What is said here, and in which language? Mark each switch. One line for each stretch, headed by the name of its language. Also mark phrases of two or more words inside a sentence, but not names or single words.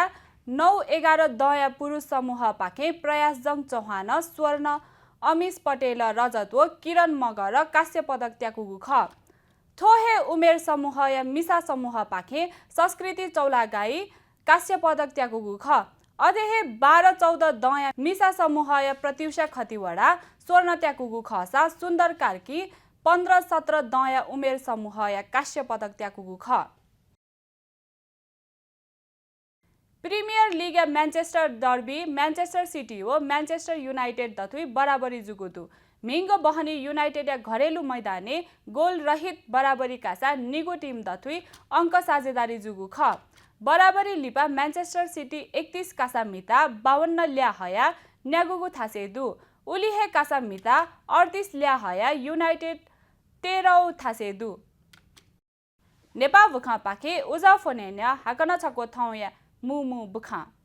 Newari: 9-11 दया पुरुष समूह पाखे प्रयास जङ चौहान स्वर्ण अमिश पटेल रजत व किरण मगर कास्य पदक त्याकुगु ख थोहे उमेर समूह या मिसा समूह पाखे संस्कृति चौलागाई कास्य पदक त्याकुगु ख अधेहे 12-14 दया मिसा समूह या प्रत्युषा खतिवडा स्वर्ण त्याकुगु खसा सुन्दर कार्की 15-17 दया उमेर समूह या कास्य पदक त्याकुगु ख प्रिमियर लिग या मैनचेस्टर डर्बी मैनचेस्टर सिटी व मैनचेस्टर यूनाइटेड दथुई बराबरी जुगुदु मिंगो बहनी यूनाइटेड या घरेलु मैदाने गोल रहित बराबरी कासा निगो टीम दथुई अंक साझेदारी जुगु ख बराबरी लिपा मैनचेस्टर सिटी 31 कासा मिता 52 ल्या हया न्यागुगु थासेदु उलिहे कासा मिता 38 ल्या हया यूनाइटेड 13 थासेदु नेपाल बुखा पाखे उजा फोनेन्या हाकन छको थौया मुमु बुखा